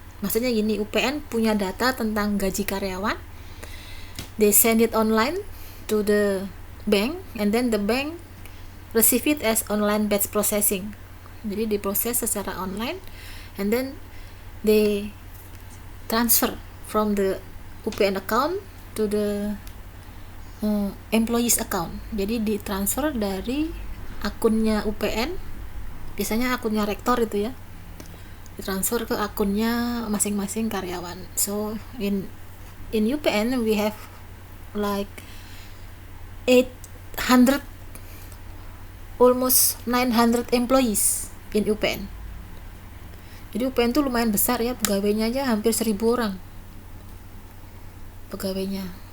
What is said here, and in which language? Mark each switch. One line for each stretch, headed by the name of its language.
Indonesian: Maksudnya gini, UPN punya data tentang gaji karyawan,
English: they send it online to the bank, and then the bank receive it as online batch processing.
Indonesian: Jadi diproses secara online,
English: and then they transfer from the UPN account to the employees account.
Indonesian: Jadi ditransfer dari akunnya UPN, biasanya akunnya rektor itu ya, ditransfer ke akunnya masing-masing karyawan.
English: So in UPN we have like 800 almost 900 employees in UPN.
Indonesian: Jadi UPN tuh lumayan besar ya, pegawainya aja hampir 1000 orang pegawainya.